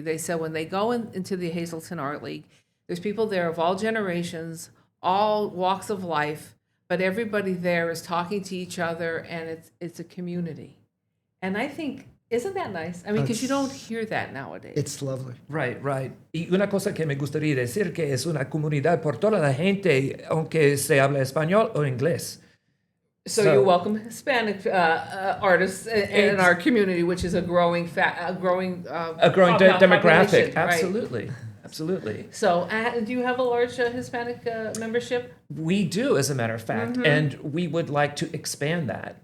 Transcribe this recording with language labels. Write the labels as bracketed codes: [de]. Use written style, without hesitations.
[en] They said when they go into the Hazleton Art League, there's people there of all generations, all walks of life, but everybody there is talking to each other, and it's a community. And I think, isn't that nice? I mean, because you don't hear that nowadays. It's lovely. Right. [es] Y una cosa que me gustaría decir que es una comunidad por toda la gente, aunque se habla español o inglés. [en] So you welcome Hispanic artists in our community, which is a growing demographic. Right? Absolutely. So, do you have a large Hispanic membership? We do, as a matter of fact, and we would like to expand that.